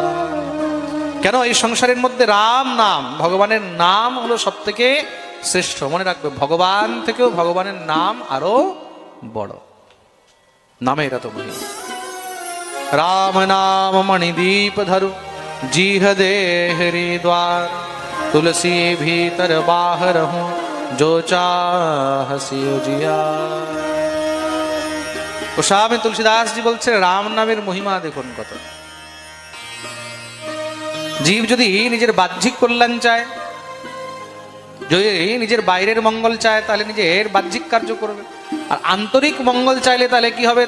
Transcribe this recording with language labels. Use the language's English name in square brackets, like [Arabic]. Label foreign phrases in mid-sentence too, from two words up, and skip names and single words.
[Bangla] কেন? এই সংসারের মধ্যে রাম নাম, ভগবানের নাম হলো সব থেকে শ্রেষ্ঠ। মনে রাখবে, ভগবান থেকেও ভগবানের নাম আরো বড়। নামের এত মহিমা। [Awadhi] राम नाम मणिदीप धरु जीह दे हरिद्वार तुलसी भीतर बाहर हूँ जो चाहसी जिया। [Bangla] গোস্বামী তুলসীদাস জি বলছে রাম নামের মহিমা দেখুন কত। জীব যদি নিজের বাহ্যিক কল্যাণ চায়, যদি নিজের বাইরের মঙ্গল চায়, তাহলে নিজের বাহ্যিক কার্য করবে। আর আন্তরিক মঙ্গল চাইলে তাহলে কি হবে?